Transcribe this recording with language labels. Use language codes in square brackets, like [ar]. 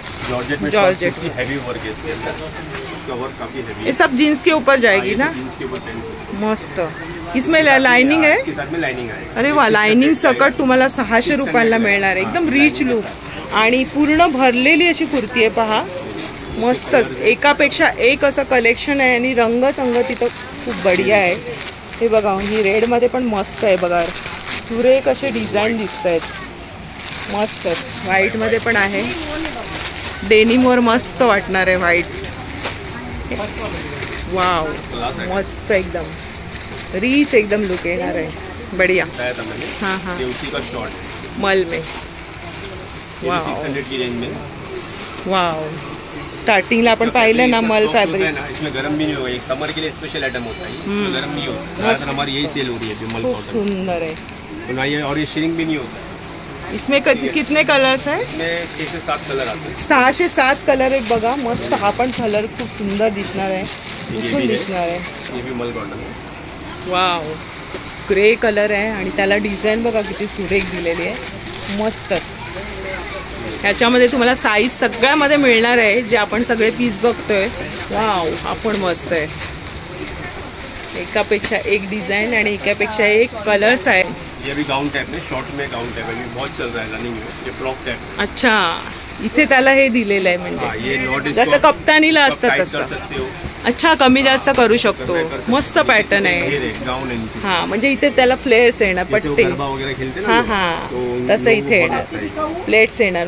[hi] Georgette में georgette की heavy work है इसके अंदर. इसका वर्क काफी हैवी है. ये सब जीन्स के ऊपर जाएगी ना? जीन्स के ऊपर पहन सकते. मस्त. इसमें लाइनिंग है. इसके साथ में लाइनिंग है. [mr] अरे वा, लाइनिंग सकट तुम्हाला 600 रुपयाला मिळणार आहे. एकदम रिच लुक आणि पूर्ण भरलेली अशी कुर्ती आहे पहा. मस्तच, एकापेक्षा एक असं कलेक्शन आहे आणि रंगसंगती तर खूप बढिया आहे. हे बघा, ही रेड मध्ये पण मस्त आहे बघा. सुरेख असे डिझाईन दिसत आहेत, मस्तच. व्हाईट मध्ये पण आहे. डेनिमवर मस्त वाटणार आहे व्हाईट. वाव, मस्त एकदम रिच एकदम लुक येणार आहे. [hi] बढ़िया. हाँ हाँ, मल में. वाव, 600 की रेंज में. [mr] वाव, स्टार्टिंगला आपण पाहिलं ना मल फैब्रिक. [hi] इसमें गरम भी नहीं होगा. एक समर के लिए स्पेशल आइटम होता है, इसमें गरम नहीं होता. ज़्यादातर हमारी यही सेल हो रही है मल. [mr] खूप सुंदर आहे. [hi] और ये श्रिंक भी नहीं होता. इसमें कितने कलर्स है? इसमें 6 से 7 कलर आते हैं. 6 से 7 कलर [mr] आहेत बघा. मस्त. हा पण कलर खूप सुंदर दिसणार आहे. उठून दिसणार आहे. [hi] ये भी मल कॉटन है. वाव. [mr] ग्रे कलर आहे आणि त्याला डिझाईन बघा किती सुरेख दिलेली आहे. मस्त. ह्याच्यामध्ये तुम्हाला साईज सगळ्यामध्ये मिळणार आहे जे आपण सगळे पीस बघतोय. वाव. हा पण मस्त आहे. एकापेक्षा एक डिज़ाइन आणि एकापेक्षा एक कलर्स आहे. [hi] ये भी गाउन टाइप में, शॉर्ट में गाउन टाइप में बहुत चल रहा है रनिंग में. ये फ्रॉक टाइप. अच्छा. [mr] इथे त्याला हे दिलेलं आहे म्हणजे जसं कप्तानीला असतं तसं. अच्छा. कमी जास्त करू शकतो. मस्त पॅटर्न आहे. हां म्हणजे इथे त्याला फ्लेअर्स येणार. पट्टे. हां हां तसं इथे येणार. प्लेट्स येणार.